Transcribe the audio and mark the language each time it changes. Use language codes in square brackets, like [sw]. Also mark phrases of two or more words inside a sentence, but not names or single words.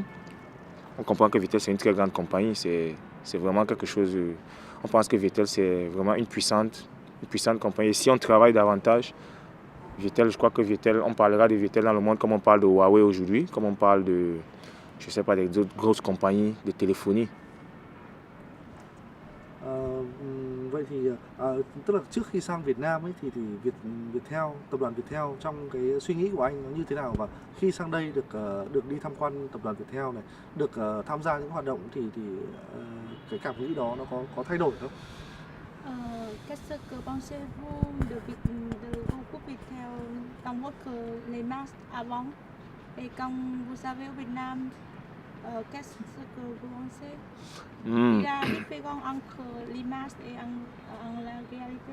[fr] On comprend que Viettel c'est une très grande compagnie. C'est vraiment quelque chose. On pense que Viettel c'est vraiment une puissante compagnie. Et si on travaille davantage, Viettel, je crois que Viettel, on parlera de Viettel dans le monde comme on parle de Huawei aujourd'hui, comme on parle de, je sais pas, des autres grosses compagnies de téléphonie. [vi] Vậy thì tức là trước khi sang Việt Nam ấy thì Viettel, tập đoàn Viettel trong cái suy nghĩ của anh nó như thế nào, và khi sang đây được đi tham quan tập đoàn Viettel này, được tham gia những hoạt động thì cái cảm nghĩ đó nó có thay đổi không? [fr] Qu'est-ce que pensez-vous de groupe Viettel dans votre les matchs avant et quand vous avez au Vietnam? Qu'est-ce que vous pensez? Il y a une différence entre l'image et la réalité?